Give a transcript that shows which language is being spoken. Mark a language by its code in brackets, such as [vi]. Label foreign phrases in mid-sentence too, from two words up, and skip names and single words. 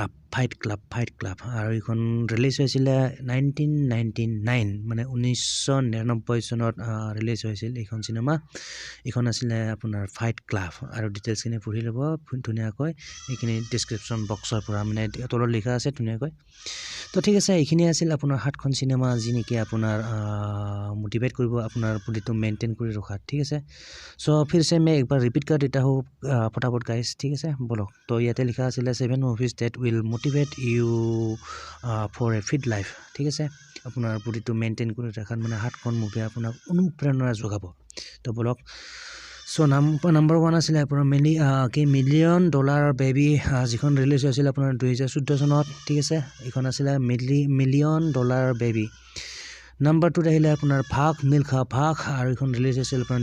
[as] ফাইট ক্লাব আৰু এইখন ৰিলিজ হৈছিলে 1999 মানে 1999 চনত ৰিলিজ হৈছিল এইখন চিনেমা এইখন আছিলে আপোনাৰ ফাইট ক্লাব আৰু ডিটেইলছখিনি পঢ়ি ল'ব ধুনীয়াকৈ এইখিনি ডেছক্ৰিপশ্যন বক্সৰ পৰা মানে তলত লিখা আছে ধুনীয়াকৈ তো ঠিক আছে এইখিনি আছিল আপোনাৰ 7খন চিনেমা যি নেকি আপোনাৰ মোটিভেট কৰিব আপোনাৰ বডিটো মেইনটেইন কৰি ৰখাত ঠিক আছে সো [hi] फिर से मैं एक बार रिपीट कर देता हूँ फटाफट गाइस ठीक है बोलो तो [as] ইয়াতে লিখা আছিলে 7 মুভিজ [en] that will motivate you for a fit life [as] ঠিক আছে আপোনাৰ বডিটো মেইনটেইন কৰি ৰাখাত মানে 7খন মুভি আপোনাক অনুপ্ৰেৰণা যোগাব তো বলক সো নাম্বাৰ 1 আছিলে আপোনাৰ মিলিয়ন ডলাৰ বেবী যিখন ৰিলিজ হৈছিল আপোনাৰ 2014 চনত ঠিক আছে এইখন আছিলে মিলিয়ন ডলাৰ বেবী নাম্বাৰ 2 আহিলে আপোনাৰ ভাগ মিলখা ভাগ আৰু এইখন ৰিলিজ হৈছিল আপোনাৰ